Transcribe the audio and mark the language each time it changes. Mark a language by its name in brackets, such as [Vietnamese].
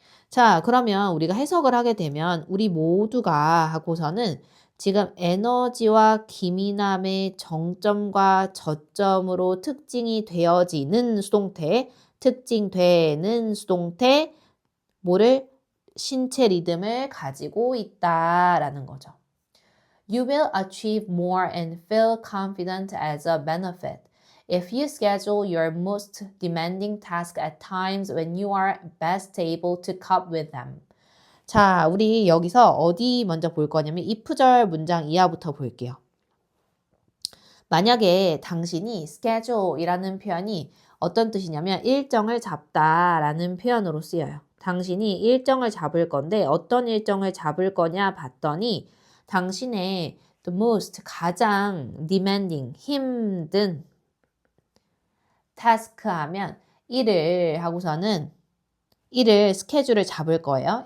[Korean] 자, 그러면 우리가 해석을 하게 되면 우리 모두가 하고서는 지금 에너지와 기민함의 정점과 저점으로 특징이 되어지는 수동태, 특징되는 수동태, 뭐를? 신체 리듬을 가지고 있다라는 거죠. [English] You will achieve more and feel confident as a benefit if you schedule your most demanding task at times when you are best able to cope with them. [Korean] 자, 우리 여기서 어디 먼저 볼 거냐면 if절 문장 이하부터 볼게요. 만약에 당신이 schedule이라는 표현이 어떤 뜻이냐면 일정을 잡다라는 표현으로 쓰여요. 당신이 일정을 잡을 건데 어떤 일정을 잡을 거냐 봤더니 당신의 the most 가장 demanding 힘든 task 하면 일을 하고서는 일을 스케줄을 잡을 거예요.